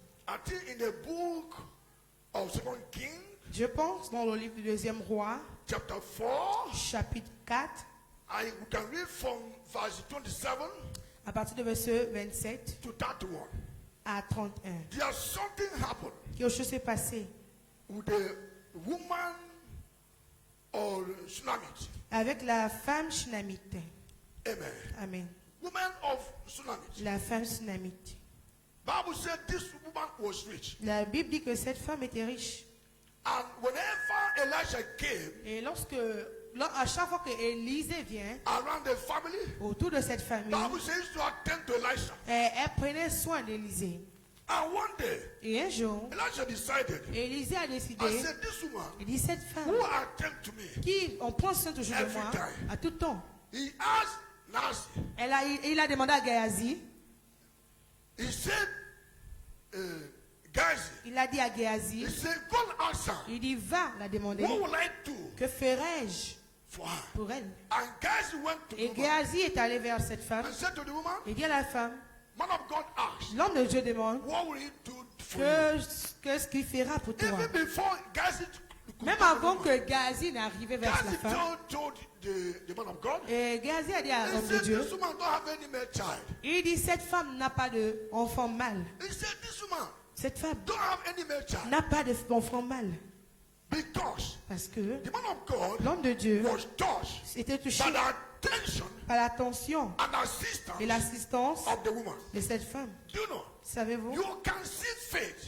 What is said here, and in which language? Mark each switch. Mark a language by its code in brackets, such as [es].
[en] I think in the book of 2 Kings, [fr] Je pense dans le livre du deuxième roi, [en] chapter 4, [fr] chapitre 4, [en] we can read from verse 27 [fr] à partir du verset 27 [en] to 31. [fr] à 31. [en] There's something happened [fr] Quelque chose s'est passé [en] with the woman or Shunammite. [fr] avec la femme Shunammite. [en] Amen. Amen. Woman of Shunammite. [fr] La femme Shunammite. [en] Bible said this woman was rich. [fr] La Bible dit que cette femme était riche. [en] And whenever Elijah came [fr] Et à chaque fois que Élisée vient [en] around the family, [fr] autour de cette famille, [en] Bible says to attend to Elisha. [fr] elle prenait soin d'Élisée. [en] And one day, [fr] Et un jour, [en] Elijah decided, [fr] Élisée a [en] I [fr] décidé, [en] said, this woman [fr] il dit cette femme [en] who attend to me, [fr] qui on prend soin toujours de [en] Every [fr] moi [en] time. [fr] à tout temps. [en] he asked Nazi, [fr] Il a demandé à Géasi, [en] he said, Gazi, [fr] il a dit à Géasi, [en] he said, go and ask her, [fr] il dit va la demander, [en] what will I do [fr] que ferai-je [en] for her? [fr] pour elle? [en] And Gazi went to [fr] Et [en] the woman [fr] Géasi est allé vers cette femme, [en] and said to the woman, [fr] il dit à la femme, [en] man of God asked, [fr] l'homme de Dieu demande, [en] what will he do for you? [fr] qu'est-ce qu'il fera pour toi? [en] Even before Gazi [fr] Même avant que Géasi n'arrive vers la [en] Gazi [fr] femme, [en] told the man of God, [fr] et Géasi a dit à [en] he [fr] l'homme de [en] said, [fr] Dieu, [en] this woman don't have any male child. [fr] il dit cette femme n'a pas d'enfant mâle. [en] He said, this woman [fr] Cette femme [en] don't have any male child. [fr] n'a pas d'enfant mâle. [en] Because [fr] Parce que [en] the man of God [fr] l'homme de Dieu [en] was touched [fr] était touché [en] by the attention [fr] par l'attention [en] and assistance [fr] et l'assistance [en] of the woman. [fr] de cette femme. [en] Do you know? [fr] Savez-vous? [en] You can see faith.